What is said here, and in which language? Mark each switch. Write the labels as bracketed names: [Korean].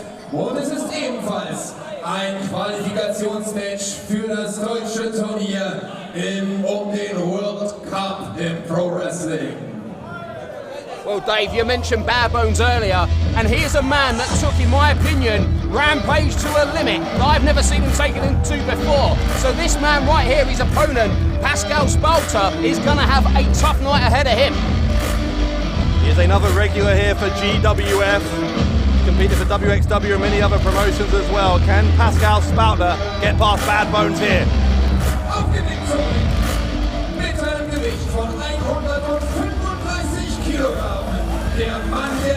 [German] Und es ist ebenfalls ein Qualifikationsmatch für das deutsche Turnier um den World Cup im Pro Wrestling. [English] Well, Dave, you mentioned Bad Bones earlier, and here's a man that took, in my opinion, Rampage to a limit that I've never seen him taken into before. So this man right here, his opponent, Pascal Spalter, is going to have a tough night ahead of him. He is another regular here for GWF. Competed for WXW and many other promotions as well. Can Pascal Spalter get past Bad Bones here? [German] Auf den Weg mit einem Gewicht von 135 Kilogramm, der Mann